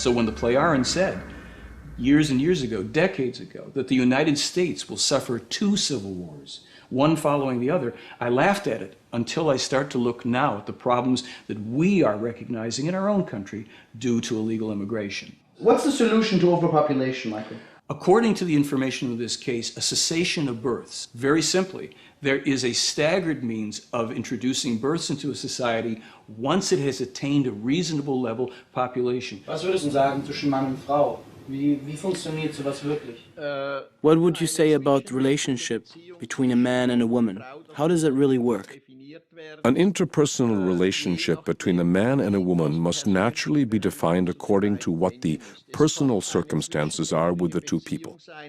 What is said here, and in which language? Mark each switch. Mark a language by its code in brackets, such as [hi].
[en] So when the Plejaren said, years and years ago, decades ago, that the United States will suffer 2 civil wars, one following the other, I laughed at it until I start to look now at the problems that we are recognizing in our own country due to illegal immigration. What's the solution to overpopulation, Michael? According to the information of this case, a cessation of births. Very simply, there is a staggered means of introducing births into a society once it has attained a reasonable level of population. [de] Was würdest du sagen zwischen Mann und Frau? Wie funktioniert sowas wirklich? [en] What would you say about the relationship between a man and a woman? How does it really work? An interpersonal relationship between a man and a woman must naturally be defined according to what the personal circumstances are with the two people.